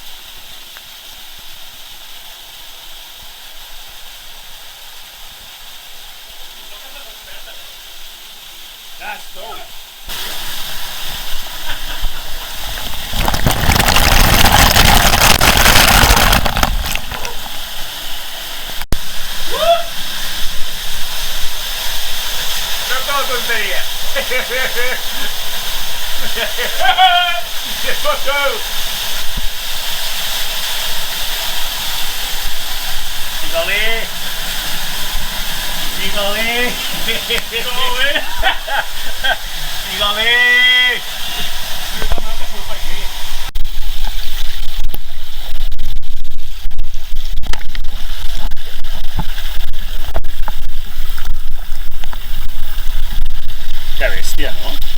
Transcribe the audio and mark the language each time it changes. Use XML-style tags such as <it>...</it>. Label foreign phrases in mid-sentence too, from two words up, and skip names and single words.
<pt>Ja, estou. Não tonteria. Se focou! Fica ali! Fica ali! Fica ali!</pt> <es>Qué bestia, ¿no?</es>